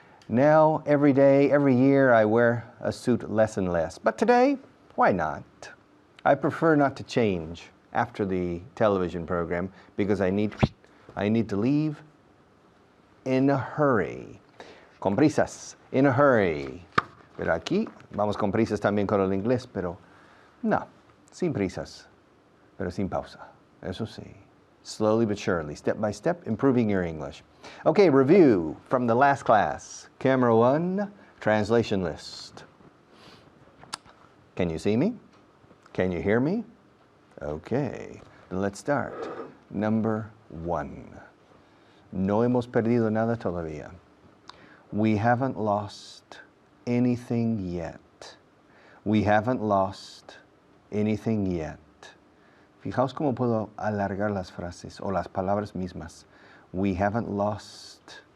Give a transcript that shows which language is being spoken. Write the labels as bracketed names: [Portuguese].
[English] Now, every day, every year, I wear a suit less and less. But today, why not? I prefer not to change after the television program because I need to leave in a hurry. [Spanish] Con prisas, [English] in a hurry. [Spanish] Pero aquí vamos con prisas también con el inglés, pero no, sin prisas, pero sin pausa. Eso sí. [English] Slowly but surely, step by step, improving your English. Okay, review from the last class. Camera 1, translation list. Can you see me? Can you hear me? Okay, let's start. Number 1. [Spanish] No hemos perdido nada todavía. [English] We haven't lost anything yet. We haven't lost anything yet. [Spanish] Fijaos cómo puedo alargar las frases o las palabras mismas. [English] We haven't lost.